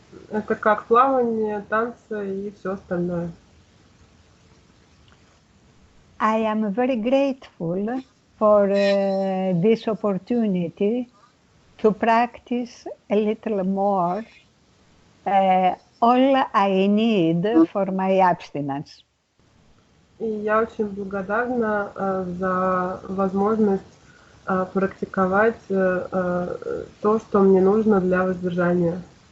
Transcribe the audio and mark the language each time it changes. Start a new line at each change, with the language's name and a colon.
Russian: Это как плавание, танцы и все остальное.
English: I am very grateful for this opportunity to practice a little more all I need for my abstinence.
Russian: И я очень благодарна за возможность практиковать то, что мне нужно для воздержания.